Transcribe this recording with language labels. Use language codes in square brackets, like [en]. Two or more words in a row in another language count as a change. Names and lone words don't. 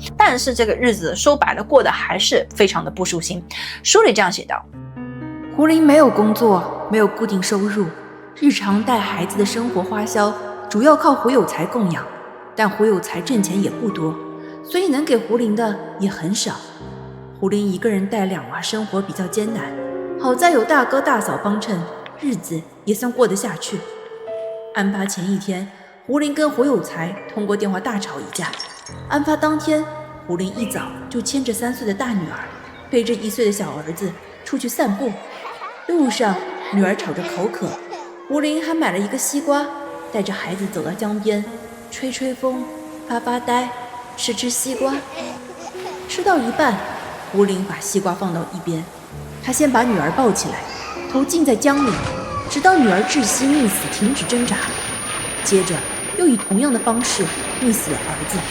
[zh] 但是这個日子說白了過得還是非常的不舒心。書裡這樣寫道，胡玲沒有工作，沒有固定收入，日常帶孩子的生活花銷主要靠胡有才供養，但胡有才掙錢也不多，所以能給胡玲的也很少。胡玲一個人帶2娃生活比較艱難，好在有大哥大嫂幫襯，日子也算過得下去。案發前1天，胡玲跟胡有才通過電話大吵一架。案發當天，胡玲一早就牽着3歲的大女兒，背着1歲的小兒子出去散步。路上，女兒吵着口渴，胡玲還買了一個西瓜，帶着孩子走到江邊，吹吹風，發發呆，吃吃西瓜。吃到一半，胡玲把西瓜放到一邊，她先把女兒抱起來，頭浸在江裡，直到女兒窒息溺死，停止掙扎，接着又以同樣的方式溺死了兒子。